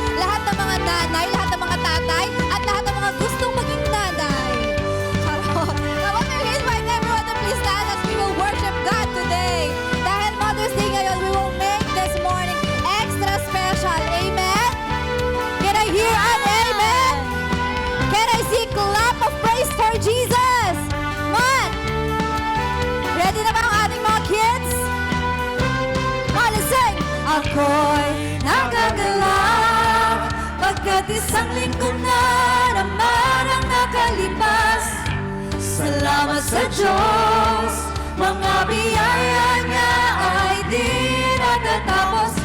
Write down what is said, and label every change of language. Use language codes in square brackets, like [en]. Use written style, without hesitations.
[tl] Lahat ng mga nanay, lahat ng mga tatay, at lahat ng mga gustong maging nanay. Charot. [en] Come on, may we invite everyone to please stand as we will worship God today. [tl] Dahil Mother's Day ngayon, [en] we will make this morning extra special. Amen? Can I hear an amen? Can I see clap of praise for Jesus? One. [tl] Ready na ba ang ating mga kids? [en] Come on, sing! [tl] Ako'y nagagalak pagkat isang linggo na naman ang nakalipas. Salamat sa Diyos, mga biyaya niya ay di natatapos.